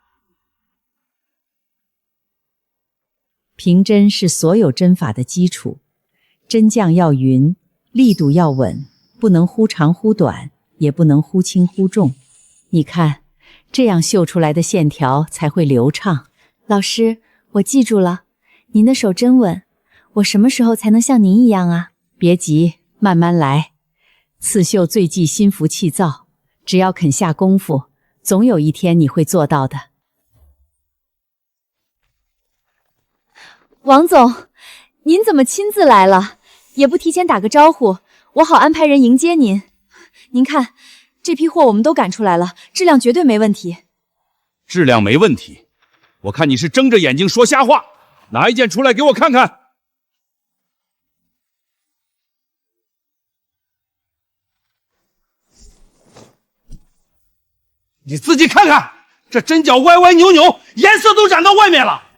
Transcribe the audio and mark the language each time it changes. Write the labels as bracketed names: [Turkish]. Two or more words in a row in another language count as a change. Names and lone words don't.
[Chinese] 平針是所有針法的基礎，針降要勻，力度要穩，不能忽長忽短，也不能忽輕忽重。你看，這樣繡出來的線條才會流暢。老師，我記住了，您的手真穩，我什麼時候才能像您一樣啊？別急，慢慢來。刺繡最忌心浮氣躁。只要肯下功夫，總有一天你會做到的。王總，您怎麼親自來了？也不提前打個招呼，我好安排人迎接您。您看，這批貨我們都趕出來了，質量絕對沒問題。質量沒問題？我看你是睜着眼睛說瞎話，拿一件出來給我看看。你自己看看，這針腳歪歪扭扭，顏色都染到外面了，